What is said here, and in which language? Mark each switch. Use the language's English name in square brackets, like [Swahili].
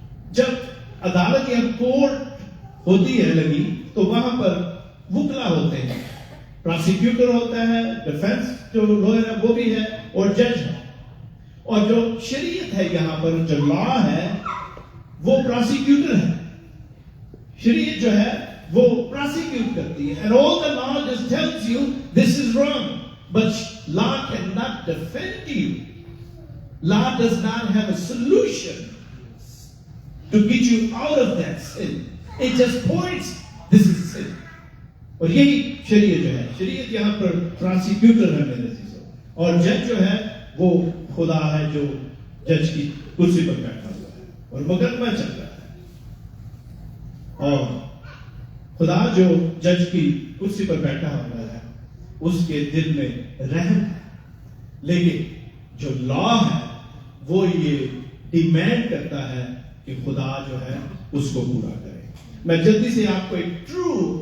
[Urdu] جب عدالت یا کورٹ ہوتی ہے لگی تو وہاں پر وکلا ہوتے ہیں، پراسیکیوٹر ہوتا ہے، ڈیفنس جو لوئر ہے وہ بھی ہے، اور جج ہے۔ اور جو شریعت ہے یہاں پر جو لا ہے وہ پراسیکیوٹر ہے، شریعت جو ہے وہ پراسیکیوٹ کرتی ہے۔ [English] And all the law just tells you this is wrong, but law cannot defend you. Law does not have a solution to get you out of that sin. It just points this is sin. [Urdu] اور یہی شریعت جو ہے، شریعت یہاں پر prosecutor ہے میرے عزیزو، اور جج جو ہے وہ خدا ہے جو جج کی کرسی پر بیٹھا ہوا ہے اور مقدمہ چل رہا ہے، اور خدا جو جج کی کرسی پر بیٹھا ہوا ہے اس کے دل میں رحم ہے، لیکن جو لا ہے وہ یہ ڈیمانڈ کرتا ہے کہ خدا جو ہے اس کو پورا کرے۔ میں جلدی سے آپ کو ایک ٹرو